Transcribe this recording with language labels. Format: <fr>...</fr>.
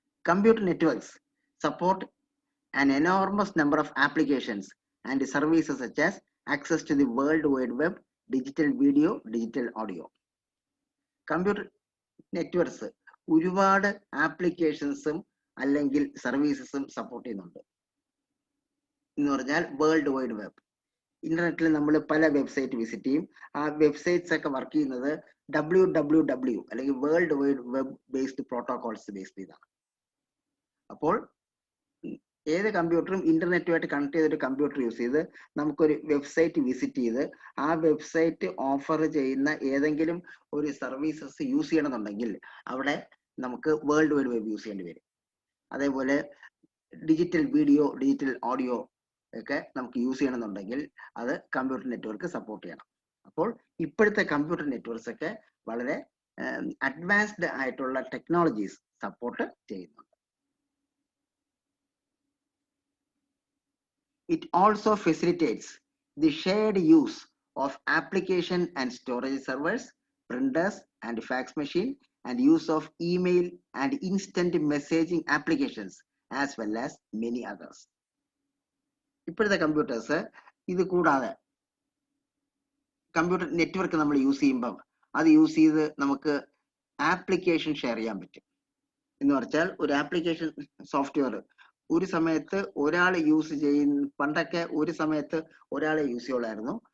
<en>Computer networks support an enormous number of applications and services such as access to the World Wide Web, digital video, digital audio.</en> <ml>Computer networks ഒരുപാട് ആപ്ലിക്കേഷൻസും അല്ലെങ്കിൽ സർവീസസും support ചെയ്യുന്നുണ്ട്. എന്ന് പറഞ്ഞാൽ world wide web, ഇന്റർനെറ്റിൽ നമ്മൾ പല website visit ചെയ്യും. ആ വെബ്സൈറ്റ്സ് ഒക്കെ വർക്ക് ചെയ്യുന്നത് WWW അല്ലെങ്കിൽ world wide web based protocols based ചെയ്താണ്. അപ്പോൾ ഏത് കമ്പ്യൂട്ടറും ഇന്റർനെറ്റുമായിട്ട് കണക്ട് ചെയ്തൊരു കമ്പ്യൂട്ടർ യൂസ് ചെയ്ത് നമുക്കൊരു വെബ്സൈറ്റ് വിസിറ്റ് ചെയ്ത് ആ വെബ്സൈറ്റ് ഓഫർ ചെയ്യുന്ന ഏതെങ്കിലും ഒരു സർവീസസ് യൂസ് ചെയ്യണമെന്നുണ്ടെങ്കിൽ അവിടെ നമുക്ക് വേൾഡ് വൈഡ് വെബ് യൂസ് ചെയ്യേണ്ടി വരും. അതേപോലെ ഡിജിറ്റൽ വീഡിയോ, ഡിജിറ്റൽ ഓഡിയോ ഒക്കെ നമുക്ക് യൂസ് ചെയ്യണമെന്നുണ്ടെങ്കിൽ അത് കമ്പ്യൂട്ടർ നെറ്റ്വർക്ക് സപ്പോർട്ട് ചെയ്യണം. അപ്പോൾ ഇപ്പോഴത്തെ കമ്പ്യൂട്ടർ നെറ്റ്വർക്ക്സ് ഒക്കെ വളരെ അഡ്വാൻസ്ഡ് ആയിട്ടുള്ള ടെക്നോളജീസ് സപ്പോർട്ട് ചെയ്യുന്നുണ്ട്.</ml> <en>It also facilitates the shared use of application and storage servers, printers and fax machine, and use of email and instant messaging applications as well as many others.</en> <ml>ഇപ്പോഴത്തെ computers ഇത് കൂടാതെ computer network നമ്മൾ use ചെയ്യുമ്പോൾ അത് use ചെയ്ത് നമുക്ക് application share ചെയ്യാൻ പറ്റും. എന്ന് പറഞ്ഞാൽ ഒരു ആപ്ലിക്കേഷൻ സോഫ്റ്റ്വെയർ ഒരു സമയത്ത് ഒരാൾ യൂസ് ചെയ്യുന്ന, പണ്ടൊക്കെ ഒരു സമയത്ത് ഒരാളെ യൂസ് ചെയ്യുള്ളായിരുന്നു.</ml>